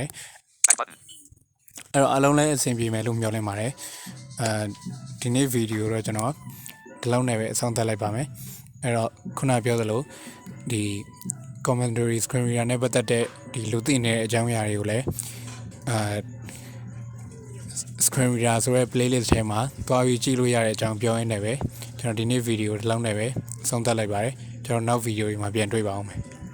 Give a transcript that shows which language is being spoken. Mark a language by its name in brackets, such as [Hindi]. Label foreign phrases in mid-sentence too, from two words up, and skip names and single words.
[English] Back button. [Burmese] အဲ့တော့အလုံးလည်းအဆင်ပြေမယ်လို့မျှော်လင့်ပါတယ်ဒီနေ့ဗီဒီယိုတော့ကျွန်တော်ဒီလောက်နဲ့ပဲအဆုံးသတ်လိုက်ပါမယ်အဲ့တော့ခုနပြောသလိုဒီ [English] commentary screen reader [Burmese] နဲ့ပတ်သက်တဲ့ဒီလူသိနေတဲ့အကြောင်းအရာတွေကိုလည်း [English] screen reader [Burmese] ဆိုတဲ့ playlist ထဲမှာတွားပြီးကြည့်လို့ရတဲ့အကြောင်းပြောရင်းနဲ့ပဲကျွန်တော်ဒီနေ့ဗီဒီယိုဒီလောက်နဲ့ပဲအဆုံးသတ်လိုက်ပါတယ်ကျွန်တော်နောက်ဗီဒီယိုတွေမှာပြန်တွေ့ပါအောင်မယ်